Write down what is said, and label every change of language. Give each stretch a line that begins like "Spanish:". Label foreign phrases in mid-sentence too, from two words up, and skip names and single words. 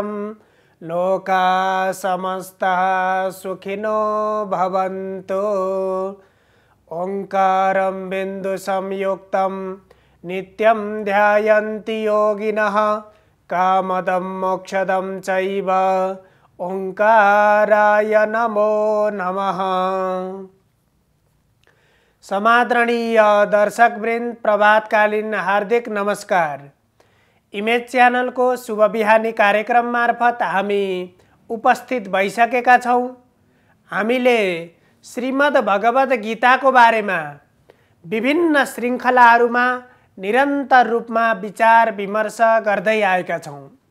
Sanskrit: लोकाः समस्ताः सुखिनो भवन्तु। ओंकारं बिन्दुसंयुक्तं नित्यं ध्यायन्ति योगिनः। कामदं मोक्षदं चैव ओंकाराय नमो नमः।
Nepali: समादरणीय दर्शकवृन्द, प्रभातकालीन हार्दिक नमस्कार। इमेज च्यानल को शुभ बिहानी कार्यक्रम मार्फत हामी उपस्थित भइसकेका छौं। हामीले श्रीमद् भगवत गीता को बारेमा विभिन्न श्रृंखलाहरूमा निरन्तर रूपमा विचार विमर्श गर्दै आएका छौं।